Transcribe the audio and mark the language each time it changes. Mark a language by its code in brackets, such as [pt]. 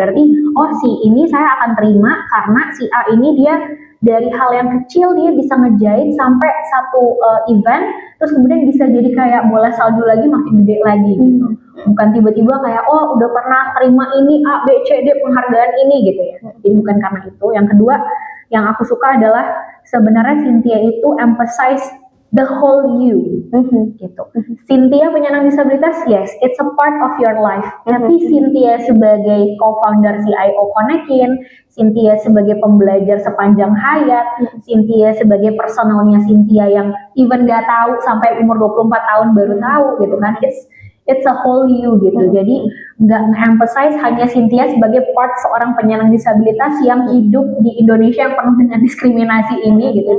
[id] Berarti, oh si ini saya akan terima karena si A ini dia dari hal yang kecil dia bisa ngejahit sampai satu event, terus kemudian bisa jadi kayak bola salju lagi makin gede lagi gitu. Bukan tiba-tiba kayak oh udah pernah terima ini A, B, C, D penghargaan ini gitu ya. Jadi bukan karena itu. Yang kedua, yang aku suka adalah sebenarnya Cynthia itu [en] emphasize the whole you [id] gitu. [en] Cynthia [id] penyandang disabilitas, [en] yes, it's a part of your life. [id] Tapi Cynthia sebagai co-founder CIO Konekin, Cynthia sebagai pembelajar sepanjang hayat, Cynthia sebagai personalnya Cynthia yang even gak tahu sampai umur 24 tahun baru tahu gitu kan. [en] It's a whole you [id] gitu. Jadi nggak emphasize hanya Cynthia sebagai part seorang penyandang disabilitas yang hidup di Indonesia yang penuh dengan diskriminasi ini gitu.